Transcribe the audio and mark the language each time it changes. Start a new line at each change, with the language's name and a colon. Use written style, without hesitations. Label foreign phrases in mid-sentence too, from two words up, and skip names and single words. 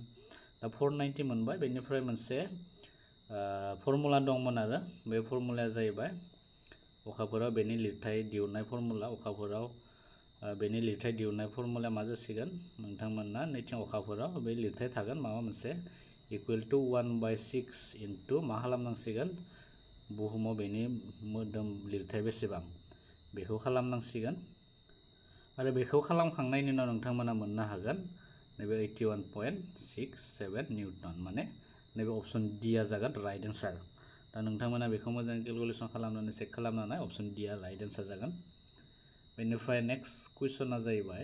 Bodo: दा 490 मोनबाय बेनिफ्राय मोनसे फर्मुला दंमोन आरो बे फर्मुलाया जाहैबाय अखाफोराव बेनि लिरथाय दिहुननाय फर्मुला अखाफोराव बेनि लिरथाय दिहुननाय फर्मुलाया मा जासिगोन नोंथांमोना नैथिं अखाफोराव बे लिरथाय थागोन माबा मोनसे
English: equal to
Bodo: 1/6
English: into
Bodo: मा खालामनांसिगोन बुहुमाव बेनि मोदोम लिरथाय बेसेबां बेखौ खालामनांसिगोन आरो बेखौ खालामखांनायनि उनाव नोंथांमोना मोननो हागोन नैबे 81.67 निउटन माने नैबे
English: option d
Bodo: आ जागोन
English: right answer
Bodo: दा नोंथांमोना बेखौ मोजाङै केलकुलेसन खालामनानै चेक खालामनानै
English: option d
Bodo: आ
English: right answer
Bodo: जागोन बेनिफ्राय
English: next question
Bodo: जाहैबाय